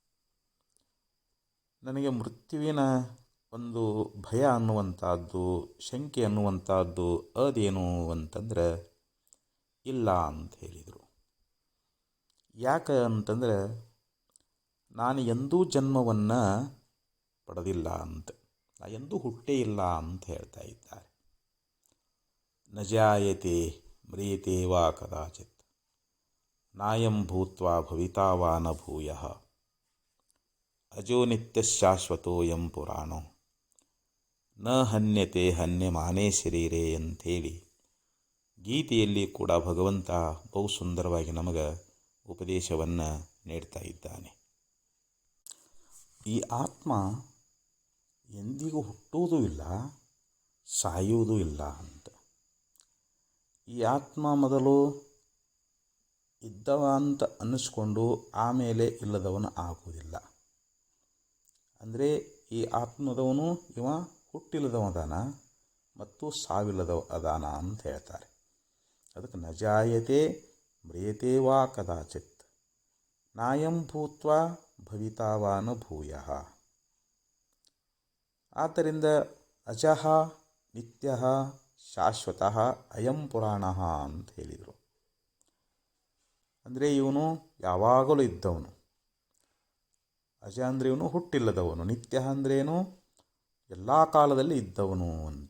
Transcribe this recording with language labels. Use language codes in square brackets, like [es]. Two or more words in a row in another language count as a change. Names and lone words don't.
[kn] ನನಗೆ ಮೃತ್ಯುವಿನ ಒಂದು ಭಯ ಅನ್ನುವಂಥದ್ದು, ಶಂಕೆ ಅನ್ನುವಂಥದ್ದು ಅದೇನು ಅಂತಂದರೆ ಇಲ್ಲ ಅಂತ ಹೇಳಿದರು. ಯಾಕೆ ಅಂತಂದರೆ ನಾನು ಎಂದೂ ಜನ್ಮವನ್ನು ಪಡೆದಿಲ್ಲ ಅಂತ, ನಾ ಎಂದೂ ಹುಟ್ಟೇ ಇಲ್ಲ ಅಂತ ಹೇಳ್ತಾ ಇದ್ದಾರೆ. [sa] ನ ಜಾಯತೆ ಮ್ರಿಯತೆ ವಾ ಕದಾಚಿತ್ ನಾಯಂ ಭೂತ್ವಾ ಭವಿತಾ ವಾ ನ ಭೂಯಃ ಅಜೋ ನಿತ್ಯ ಶಾಶ್ವತೋಯಂ ಪುರಾಣೋ ನ ಹನ್ಯತೆ ಹನ್ಯಮಾನೇ ಶರೀರೇ [kn] ಅಂಥೇಳಿ ಗೀತೆಯಲ್ಲಿ ಕೂಡ ಭಗವಂತ ಬಹು ಸುಂದರವಾಗಿ ನಮಗೆ ಉಪದೇಶವನ್ನು ನೀಡ್ತಾ ಇದ್ದಾನೆ. ಈ ಆತ್ಮ ಎಂದಿಗೂ ಹುಟ್ಟುವುದೂ ಇಲ್ಲ, ಸಾಯುವುದೂ ಇಲ್ಲ ಅಂತ. ಈ ಆತ್ಮ ಮೊದಲು ಇದ್ದವ ಅಂತ ಅನ್ನಿಸ್ಕೊಂಡು ಆಮೇಲೆ ಇಲ್ಲದವನು ಆಗುವುದಿಲ್ಲ. ಅಂದರೆ ಈ ಆತ್ಮದವನು ಇವ ಹುಟ್ಟಿಲ್ಲದವದಾನ ಮತ್ತು ಸಾವಿಲ್ಲದವ ಅದಾನ ಅಂತ ಹೇಳ್ತಾರೆ. [sa] ಅದಕ್ಕೆ ನ ಜಾಯತೆ ಮ್ರಿಯತೆ ವಾ ಕದಾಚಿತ್ ನಾಯಂ ಭೂತ್ವಾ ಭವಿತಾ ವಾ ನ ಭೂಯಃ. ಆದ್ದರಿಂದ ಅಜಃ ನಿತ್ಯಃ ಶಾಶ್ವತಃ ಅಯಂ ಪುರಾಣಃ [kn] ಅಂತ ಹೇಳಿದರು. ಅಂದರೆ ಇವನು ಯಾವಾಗಲೂ ಇದ್ದವನು. ಅಜ ಅಂದರೆ ಇವನು ಹುಟ್ಟಿಲ್ಲದವನು, ನಿತ್ಯ ಅಂದ್ರೇನು ಎಲ್ಲ ಕಾಲದಲ್ಲಿ ಇದ್ದವನು ಅಂತ.